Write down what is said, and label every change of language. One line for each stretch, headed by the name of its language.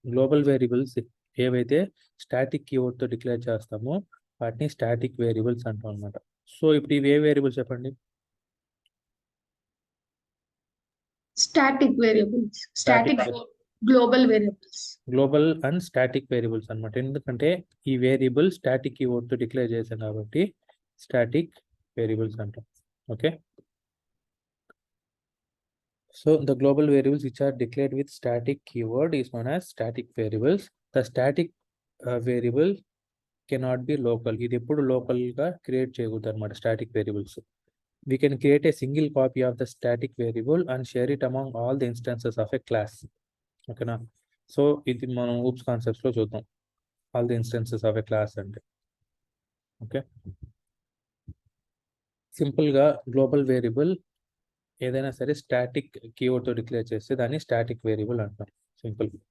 Telugu: Global variables ఏవైతే static కీవర్డ్తో declare చేస్తామో వాటిని స్టాటిక్ వేరియబుల్స్ అంటాం అనమాట. సో ఇప్పుడు ఇవి ఏ వేరియబుల్స్ చెప్పండి,
English: Static variables. Static Global variables.
Telugu: Global and static variables అన్నమాట. ఎందుకంటే ఈ వేరియబుల్ స్టాటిక్ కీవర్డ్ తో డిక్లేర్ చేశాం కాబట్టి స్టాటిక్ వేరియబుల్స్ అంటాం.
English: Okay, so the global variables which are declared with static keyword is known as static variables. The static variable cannot be local.
Telugu: ఇది ఎప్పుడు local గా క్రియేట్ చేయకూడదు అనమాట static variables.
English: We can create a single copy of the static variable and share it among all the instances of a class.
Telugu: ఓకేనా, so ఇది మనం oops concepts లో చూద్దాం.
English: all the instances of a class
Telugu: అంటే okay, simple గా global variable ఏదైనా సరే static keyword తో డిక్లేర్ చేస్తే దాన్ని స్టాటిక్ వేరియబుల్ అంటాం. సింపుల్.